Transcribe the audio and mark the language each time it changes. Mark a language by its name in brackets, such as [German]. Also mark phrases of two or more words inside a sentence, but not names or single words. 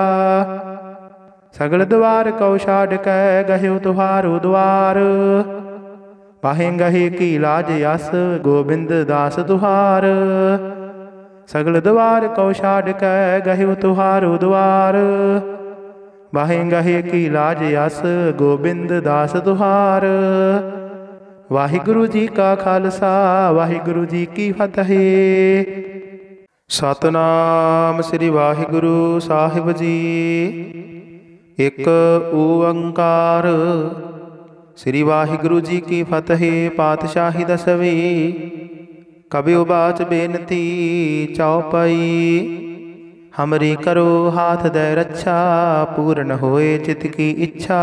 [Braj] सगल द्वार कौ छाड़ कै गह्यो तुहारो द्वार, पाहे गहे की लाज यस गोबिंद दास तुहार। सगल द्वार कौ छाड़ कै गह्यो तुहारो द्वार, बाहे गहे की लाज यस गोबिंद दास तुहार। वाहिगुरु जी का खालसा वाहिगुरु जी की फतेह। सतनाम श्री वाहिगुरु साहिब जी। एक ओंकार। श्री वाहिगुरु जी की फतेह। पातशाही दसवीं। कबियो बाच बेनती चौपाई। हमरी करो हाथ दे रक्षा, पूर्ण होए चित की इच्छा।